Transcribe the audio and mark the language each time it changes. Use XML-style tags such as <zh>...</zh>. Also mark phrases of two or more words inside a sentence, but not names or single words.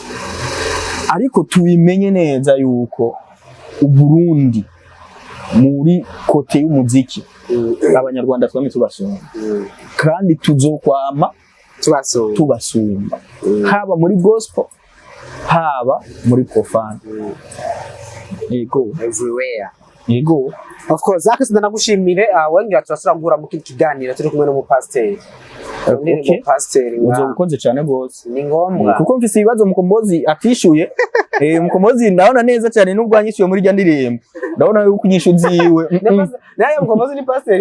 <rn>ariko tubimenye neza yuko uburundi muri kote y'umuziki abanyarwanda twame tubasumba kandi tuzokwama tubasumba haba muri gospel haba muri profane yego everywhere yego</rn> <en>of course</en> <rn>Akes Don nagushimire wengira turasura ngura mu kiganiro turi kumwe n'umupasiteri uzobukoze cyane gose ni ngombwa kuko mfise ibibazo mukombozi atishuye mukombozi ndabona neza cyane nubwo anyishuye muri rya ndirimbo ndabona yuko unyishu ziwe naye mukombozi ni pasiteri</rn>